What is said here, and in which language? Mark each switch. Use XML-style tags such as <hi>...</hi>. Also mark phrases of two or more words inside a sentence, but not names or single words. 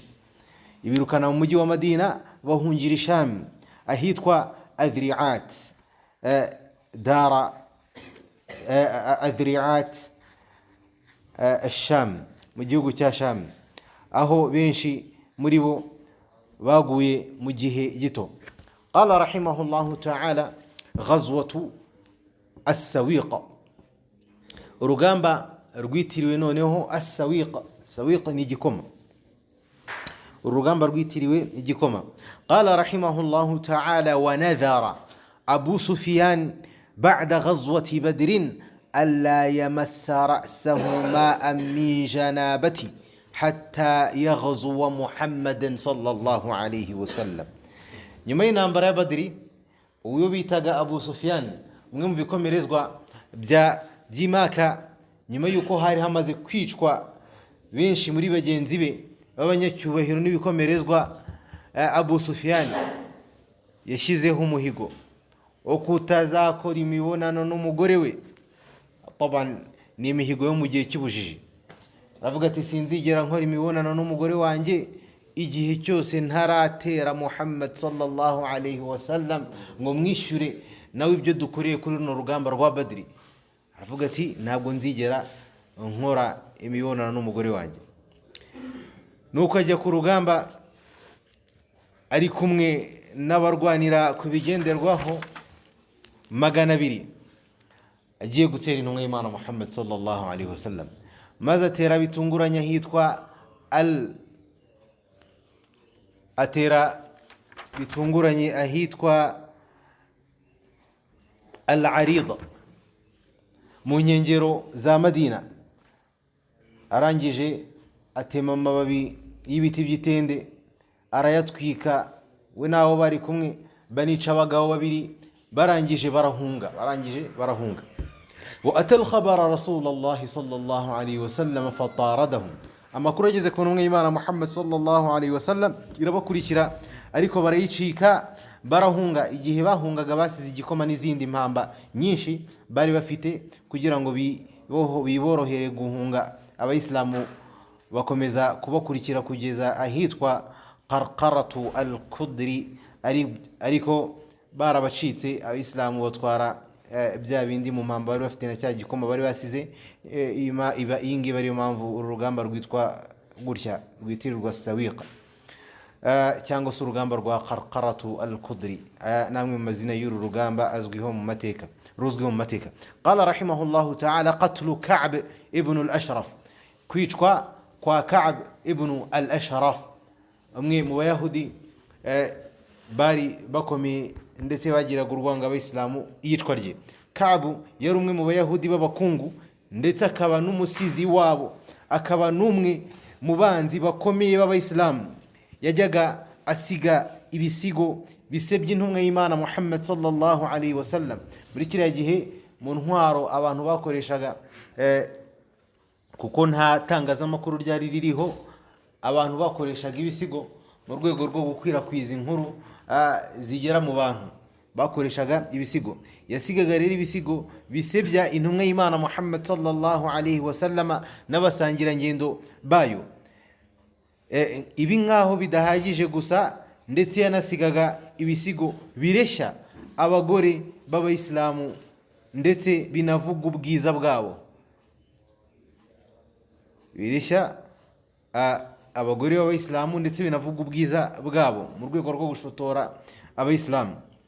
<rw>Ibirukana mu mujyi wa Madina bahungira Sham ahitwa Adri'at, dara Adri'at Sham, mu gihugu cya Sham, aho benshi muri bo baguye mu gihe gito.</rw> <ar>قال رحمه الله تعالى غزوة السويق,</ar> <rw>urugamba rwitiriwe noneho as-Sawiqa. Sawiqa ni igikoma, urugamba rwitiriwe igikoma.</rw> <ar>قال رحمه الله تعالى ونذر أبو سفيان بعد غزوة بدر ألا يمس رأسه ماء من جنابة حتى يغزو محمدا صلى الله عليه وسلم.</ar> <rw>Nyuma y'intambara ya Badri, uwo bitaga Abu Sufyan, umwe mu bikomerezwa by'Imaka, nyuma yuko hari hamaze kwicwa benshi muri bagenzi be b'abanyacyubahiro n'ibikomerezwa, Abu Sufyan yashyizeho umuhigo wo kutazakora imibonano n'umugore we. Taban ni imihigo yo mu gihe cy'ubujiji. Aravuga ati sinzigera nkora imibonano n'umugore wanjye igihe cyose ntaratera Muhammad</rw> <ar>صلى الله عليه وسلم</ar> <rw>ngo mwishyure nawe ibyo dukoreye kuri runo rugamba rwa Badri. Aravuga ati ntabwo nzigera nkora imibonano n'umugore wanjye. Nuko ajya ku rugamba ari kumwe n'abarwanira ku bigenderwaho 200, agiye gutera intumwa y'Imana Muhammad</rw> <ar>صلى الله عليه وسلم,</ar> <rw>maze atera bitunguranya hitwa bitunguranye ahitwa Al-Arida mu nkengero za Madina. Arangije atema amababi y'ibiti by'itende arayatwika, we naho bari kumwe banica abagabo 2, barangije barahunga.</rw> <ar>وأتى الخبر رسول الله صلى الله عليه وسلم فطردهم,</ar> <rw>amakuru ageze ku ntumwa y'Imana Muhammad</rw> <ar>صلى الله عليه وسلم</ar> <rw>irabakurikira, ariko barayicika barahunga. Igihe bahungaga basize igikoma n'izindi mpamba nyinshi bari bafite kugira ngo biborohere guhunga. Abayisilamu bakomeza kubakurikira kugeza ahitwa Qarqaratu al-Qudri, ariko barabacitse. Abayisilamu batwara bya bindi mu mpamba bari bafite na cya gikoma bari basize. Iyi ngiyi bariyo mpamvu uru rugamba rwitwa gutya, rwitirirwa Sawiqa, cyangwa se urugamba rwa Qarqaratu al-Qudri. Namwe mu mazina y'uru rugamba ruzwiho mu mateka.</rw> <ar>قال رحمه الله تعالى قتل كعب بن الأشرف,</ar> <rw>kwicwa kwa Ka'b ibn al-Ashraf, umwe mu bayahudi bari bakomeye ndetse bagiraga urwanga abayisilamu. Iyicwa rye, Ka'b yari umwe mu bayahudi b'abakungu ndetse akaba n'umusizi wabo, akaba n'umwe mu banzi bakomeye b'abayisilamu. Yajyaga asiga ibisigo bisebya intumwa y'Imana Muhammad</rw> <ar>صلى الله عليه وسلم.</ar> <rw>Muri kiriya gihe mu ntwaro abantu bakoreshaga, kuko nta tangazamakuru ryari ririho, abantu bakoreshaga ibisigo mu rwego rwo gukwirakwiza inkuru zigera mu bantu. Bakoreshaga ibisigo, yasigaga rero ibisigo bisebya intumwa y'Imana Muhammad</rw> <ar>صلى الله عليه وسلم</ar> <rw>n'abasangira ngendo bayo. Ibi nkaho bidahagije gusa, ndetse yanasigaga ibisigo bireshya abagore b'abayisilamu ndetse binavuga ubwiza bwabo. Bireshya abagore b'abayisilamu ndetse binavuga ubwiza bwabo mu rwego rwo gushotora abayisilamu.</rw>